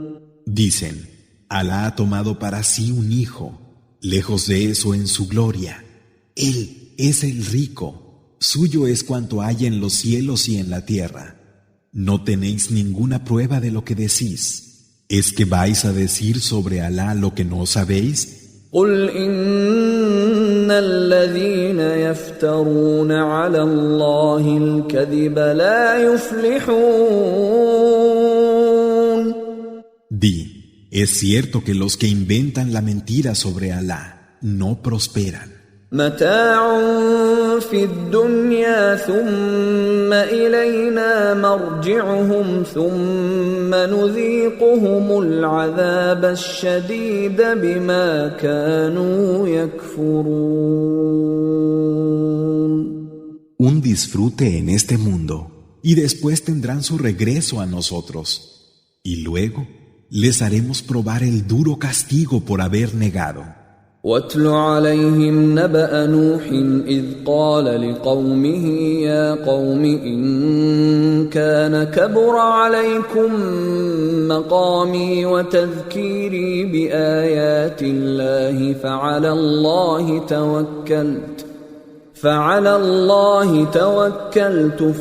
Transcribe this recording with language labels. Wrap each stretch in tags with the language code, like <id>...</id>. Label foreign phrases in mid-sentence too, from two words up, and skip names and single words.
<es>Dicen, Alá ha tomado para sí un hijo, lejos de eso en su gloria. Él es el rico, suyo es cuanto hay en los cielos y en la tierra. No tenéis ninguna prueba de lo que decís. ¿Es que vais a decir sobre Alá lo que no sabéis?</es> <ar>قل إن الذين يفترون على الله الكذب لا يفلحون.</ar> <es>Di, es cierto que los que inventan la mentira sobre Alá no prosperan.</es> <ar>متاع في الدنيا ثم إلينا مرجعهم ثم نذيقهم العذاب الشديد بما كانوا يكفرون.</ar> <es>Un disfrute en este mundo y después tendrán su regreso a nosotros. Y luego les haremos probar el duro castigo por haber negado.</es> <ar>واتل عليهم نبأ نوح إذ قال لقومه يا قوم إن كان كبر عليكم مقامي وتذكيري بآيات الله فعلى الله توكلت</ar>